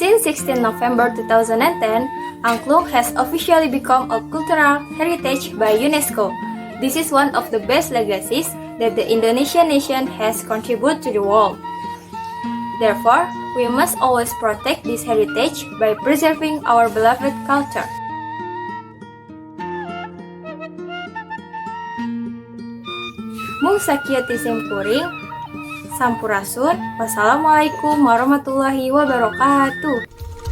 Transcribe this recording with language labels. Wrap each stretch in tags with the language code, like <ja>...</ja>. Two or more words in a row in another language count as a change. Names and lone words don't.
<en>Since 16 November 2010, Angklung has officially become a cultural heritage by UNESCO. This is one of the best legacies that the Indonesian nation has contributed to the world. Therefore, we must always protect this heritage by preserving our beloved culture.</en> <su>Mung sakieu ti simkuring, sampurasun.</su> <ar>والسلام عليكم ورحمة الله وبركاته.</ar>